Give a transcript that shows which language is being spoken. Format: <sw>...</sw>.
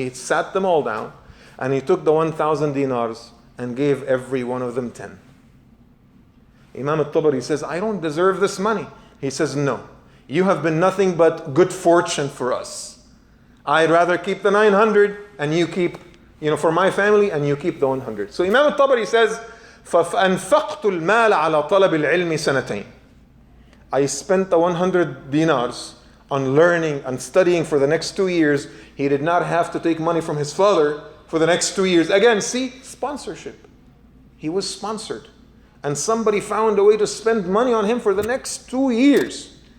<en>He sat them all down, and he took the 1,000 dinars and gave every one of them 10. Imam al-Tabari says, I don't deserve this money. He says, no. You have been nothing but good fortune for us. I'd rather keep the 900 and you keep, for my family, and you keep the 100. So Imam al-Tabari says,</en> <ar>فَأَنْفَقْتُ الْمَالَ عَلَى طَلَبِ الْعِلْمِ سَنَتَيْنِ.</ar> <en>I spent the 100 dinars on learning and studying for the next 2 years. He did not have to take money from his father for the next 2 years. Again, see, sponsorship. He was sponsored. And somebody found a way to spend money on him for the next 2 years.</en>